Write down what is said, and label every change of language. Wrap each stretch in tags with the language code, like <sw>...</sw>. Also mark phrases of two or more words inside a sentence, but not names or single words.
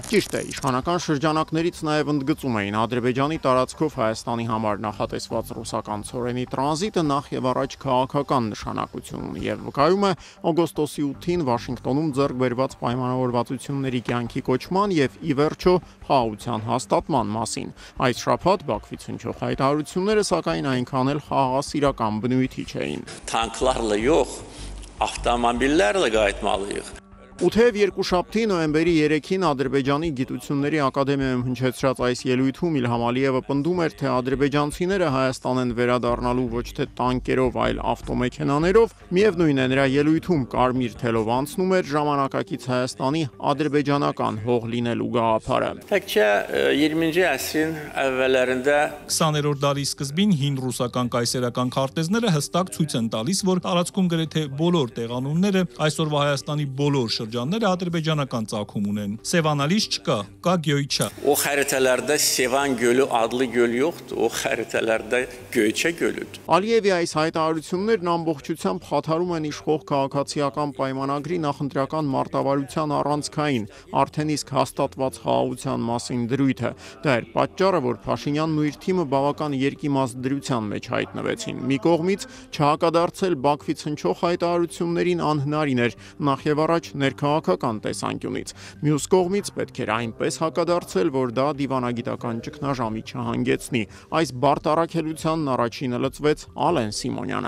<hy>Ճիշտ է, իշխանական շրջանակներից նաև ընդգծում էին Ադրբեջանի տարածքով Հայաստանի համար նախատեսված ռուսական ցորենի տրանզիտը նախ եւ առաջ քաղաքական նշանակություն ունի եւ վկայում է օգոստոսի 8-ին Վաշինգտոնում ձեռք բերված պայմանավորվածությունների կյանքի կոչման եւ ի վերջո խաղաղության հաստատման մասին։ Այս շաբաթ Բաքվից հնչող հայտարարությունները սակայն այնքան էլ խաղաղասիրական բնույթի չէին։</hy> <az>Tanklarla yox, avtomobillərlə qayıtmalıyıq։</az> <hy>Ու թեև երկուշաբթի նոյեմբերի 3-ին Ադրբեջանի գիտությունների ակադեմիայում հնչեցրած այս ելույթում Իլհամ Ալիևը պնդում էր, թե ադրբեջանցիները Հայաստան են վերադառնալու ոչ թե տանկերով, այլ ավտոմեքենաներով, միևնույն է նրա ելույթում կարմիր թելով անցնում էր ժամանակակից Հայաստանի ադրբեջանական հող լինելու գաղափարը։</hy> <az>Təkcə 20-ci əsrin əvvəllərində</az> <hy>20-րդ դարի սկզբին հին ռուսական կայսերական քարտեզները հստակ ցույց են տալիս, որ տարածքում գրեթե բոլոր տեղանունները այսօրվա Հայաստանի բոլոր շրջանները ադրբեջանական ծագում ունեն։ Սևանալից չկա, կա Գյոյչա։</hy> <az>O xəritələrdə Sevan gölü adlı göl yoxdur, o xəritələrdə Göyçə gölüdür։</az> <hy>Ալիևի այս հայտարարություններն ամբողջությամբ խաթարում են իշխող քաղաքացիական պայմանագրի նախընտրական մարտավարության առանցքային, արդեն իսկ հաստատված խաղաղության մասին դրույթը։ Դա էր պատճառը, որ Փաշինյանն ու իր թիմը բավական երկիմաստ դրության մեջ հայտնվեցին։ Մի կողմից չհակադարձել Բաքվից հնչող հայտարարություններին անհնարին էր, նախ եւ առաջ ներքաղաքական տեսանկյունից։ Մյուս կողմից պետք էր այնպես հակադարձել, որ դա դիվանագիտական ճգնաժամի չհանգեցնի։ Այս բարդ առաքելությանն առաջինը լծվեց Ալեն Սիմոնյանը։</hy>